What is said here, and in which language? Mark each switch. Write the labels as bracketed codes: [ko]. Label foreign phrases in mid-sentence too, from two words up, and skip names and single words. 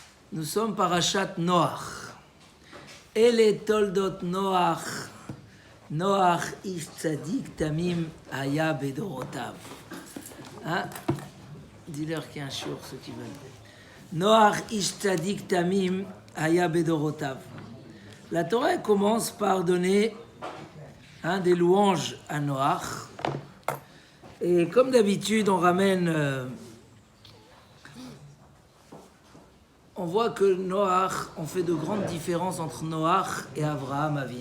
[fr] Nous sommes parashat Noach. [he] אלה תולדות נח. נח איש צדיק תמים היה בדורותיו. [fr] Hein? Dis-leur qu'il y a un shiur, ceux qui veulent. [he] נח איש צדיק תמים היה בדורותיו. [fr] La Torah commence par donner des louanges à Noach. Et comme d'habitude, on ramène... on voit que Noach, on fait de grandes différences entre Noach et Avraham Avinu.